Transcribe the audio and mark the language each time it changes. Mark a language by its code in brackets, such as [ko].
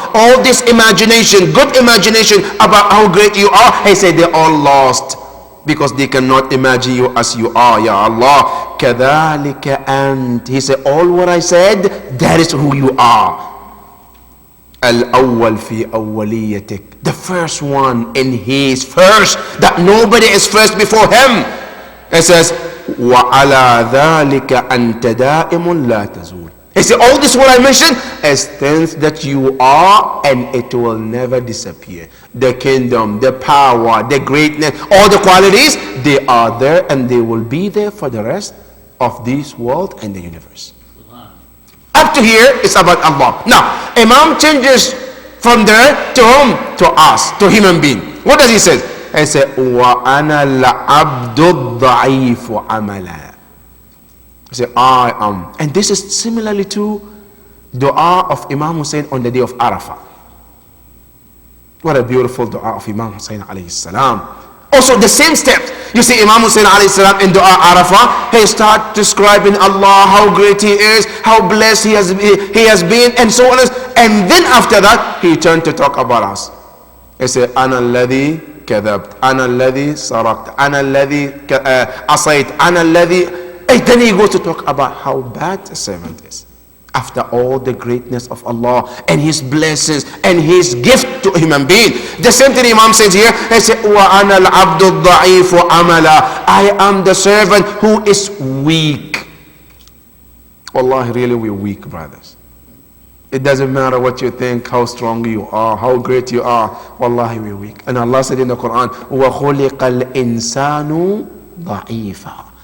[en] All this imagination, good imagination about how great you are, he said they're all lost because they cannot imagine you as you are, Ya Allah. [ar] كذلك أنت. [en] He said all what I said, that is who you are. [ar] الأول في أوليتك. [en] The first one in his first, that nobody is first before him. It says [ar] وَعَلَى ذَلِكَ أَنْتَ دَائِمٌ لَا تَزُولُ. [en] He said all this what I mentioned is things that you are and it will never disappear. The kingdom, the power, the greatness, all the qualities, they are there and they will be there for the rest of this world and the universe. Up to here it's about Allah. Now Imam changes from there to whom? To us, to human being. What does he say? He said, [ar] وَأَنَا الْعَبْدُ الضَّعِيفُ عَمَلًا. [en] He said, I am. And this is similarly to dua of Imam Hussein on the day of Arafah. What a beautiful dua of Imam Hussein alayhi salam. Also the same steps. You see Imam Hussein alayhi salam in dua Arafah, he starts describing Allah, how great he is, how blessed he has been, and so on. And then after that, he turned to talk about us. He said, [ar] أَنَا الَّذِي كذبت أنا الذي سرقت أنا الذي عصيت أنا الذي. [en] And then he goes to talk about how bad a servant is after all the greatness of Allah and his blessings and his gift to a human being. The same thing Imam says here. He said [ar] وَأَنَا الْعَبْدُ الضَّعِيفُ عَمَلًا. [en] I am the servant who is weak. Wallahi, really we're weak, brothers. It doesn't matter what you think, how strong you are, how great you are. Wallahi, we're weak. And Allah said in the Quran, [ar] وَخُلِقَ الْإِنسَانُ ضَعِيفًا.